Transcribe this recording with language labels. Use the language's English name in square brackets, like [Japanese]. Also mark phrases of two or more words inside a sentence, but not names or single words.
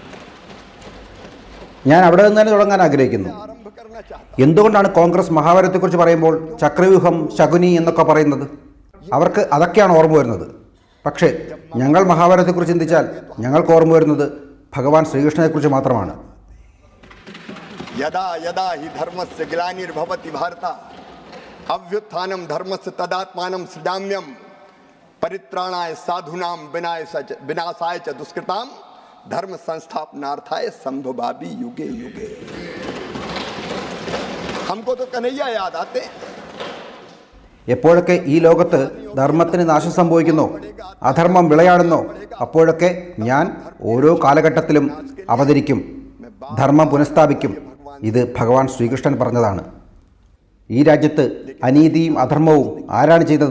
[Malayalam] ഞാൻ അവിടെ നിന്ന് തന്നെ തുടങ്ങാൻ ആഗ്രഹിക്കുന്നു. എന്തുകൊണ്ടാണ് കോൺഗ്രസ് മഹാഭാരതത്തെക്കുറിച്ച് പറയുമ്പോൾ ചക്രവ്യൂഹം, ശകുനി എന്നൊക്കെ പറയുന്നത്? അവർക്ക് അതൊക്കെയാണ് ഓർമ്മ വരുന്നത്. പക്ഷേ ഞങ്ങൾ മഹാഭാരതത്തെക്കുറിച്ച് ചിന്തിച്ചാൽ ഞങ്ങൾക്ക് ഓർമ്മ വരുന്നത് ഭഗവാൻ ശ്രീകൃഷ്ണനെക്കുറിച്ച് മാത്രമാണ്. [Sanskrit] യദാ യദാ ഹി ധർമ്മസ്യ ഗ്ലാനിർഭവതി ഭാരത അഭ്യുത്ഥാനം ധർമ്മസ്യ തദാത്മാനം സൃജാമ്യം പരിത്രാണായ സാധൂനാം വിനാശായ ച ദുഷ്കൃതാം ധർമ്മ സംസ്ഥാപനാർത്ഥായ സംഭവാമി യുഗേ യുഗേ. [Hindi] हमको तो कन्हैया याद आते. [Malayalam] എപ്പോഴൊക്കെ ഈ ലോകത്ത് ധർമ്മത്തിന് നാശം സംഭവിക്കുന്നോ, അധർമ്മം വിളയാടുന്നോ, അപ്പോഴൊക്കെ ഞാൻ ഓരോ കാലഘട്ടത്തിലും അവതരിക്കും, ധർമ്മം പുനഃസ്ഥാപിക്കും. ഇത് ഭഗവാൻ ശ്രീകൃഷ്ണൻ പറഞ്ഞതാണ്. ഈ രാജ്യത്ത് അനീതിയും അധർമ്മവും ആരാണ് ചെയ്തത്?